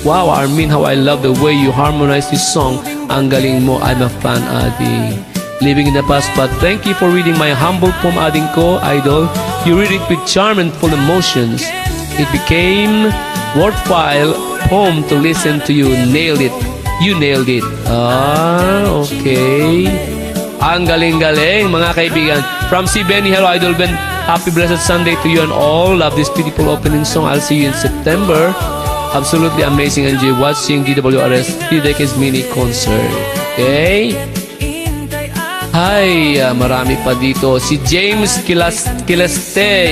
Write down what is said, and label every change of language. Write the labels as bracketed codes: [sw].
[en] Wow, Armin, how I love the way you harmonize this song. [tl] Ang galing mo, [en] I'm a fan, Adi. Living in the past, but thank you for reading my humble poem, Ading ko, Idol. You read it with charm and full emotions. It became worthwhile poem to listen to you. Nailed it. You nailed it. Ah, okay. [tl] Ang galing-galing, mga kaibigan. [en] From si Benny, hello, Idol Ben. Happy blessed Sunday to you and all. Love this beautiful opening song. I'll see you in September. Absolutely amazing. Enjoy watching DWRS 3 Decades Mini Concert. Okay? [tl] Hi, marami pa dito. Si James Kileste.